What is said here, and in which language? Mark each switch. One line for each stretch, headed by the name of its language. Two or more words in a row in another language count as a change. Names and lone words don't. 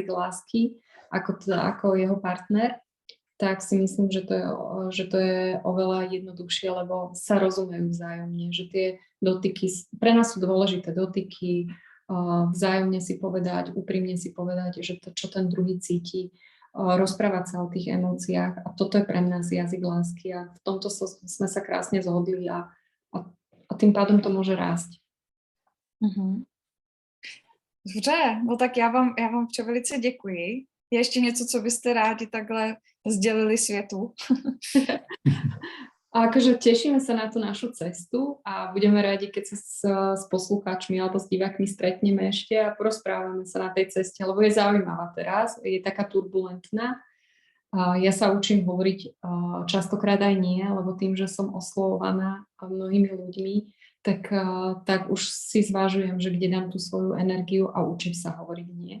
Slovak: lásky ako jeho partner, tak si myslím, že to je oveľa jednoduchšie, lebo sa rozumejú vzájomne, že tie dotyky, pre nás sú dôležité dotyky, vzájomne si povedať, úprimne si povedať, že to, čo ten druhý cíti, rozprávať sa o tých emóciách, a toto je pre nás jazyk lásky, a v tomto sme sa krásne zhodli a tým pádom to může rásť. Mm-hmm.
Czech: Dobře, no tak já vám velice děkuji. Je ještě něco, co byste rádi takhle sdělili světu?
Slovak: A akože tešíme sa na tú našu cestu a budeme radi, keď sa s poslucháčmi alebo s divákmi stretneme ešte a porozprávame sa na tej ceste, lebo je zaujímavá teraz, je taká turbulentná. Ja sa učím hovoriť častokrát aj nie, lebo tým, že som oslovovaná mnohými ľuďmi, tak už si zvážujem, že kde dám tú svoju energiu, a učím sa hovoriť nie.